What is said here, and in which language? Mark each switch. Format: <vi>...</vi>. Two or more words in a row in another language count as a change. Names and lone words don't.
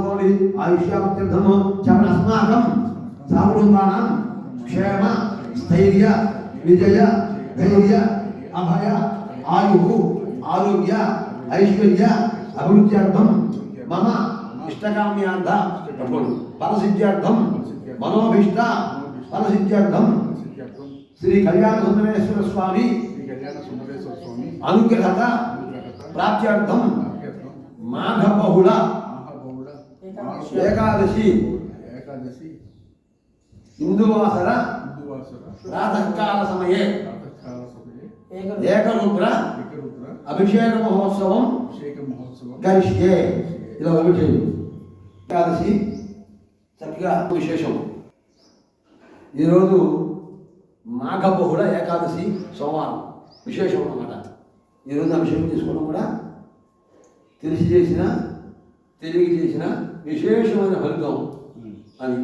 <sa>गौरी आयुष्याम चरण अस्माकं साकुटुंबानां क्षेम स्थैर्य विजय धैर्य अभय आयु आरोग्य ऐश्वर्य अभिवृद्ध्यर्थम मम इष्टकाम्यार्थ फलसिद्ध्यर्थम मनोभीष्ट फलसिद्ध्यर्थम श्री कल्याण सुंदरेश्वर स्वामी अनुग्रहता प्राप्त्यर्थम माघ बहुल एकादशी हिंदुवासर प्रातःकाल समये एकरुद्र अभिषेक महोत्सव करिष्ये</sa> <te>ఇలా ఒకటి ఏకాదశి చక్కగా విశేషం ఈరోజు మాఘ బహుళ ఏకాదశి సోమవారం విశేషం అన్నమాట. ఈరోజు అభిషేకం చేసుకోవడం కూడా తెలిసి చేసిన తెలివి చేసిన విశేషమైన ఫలితం అని.</te>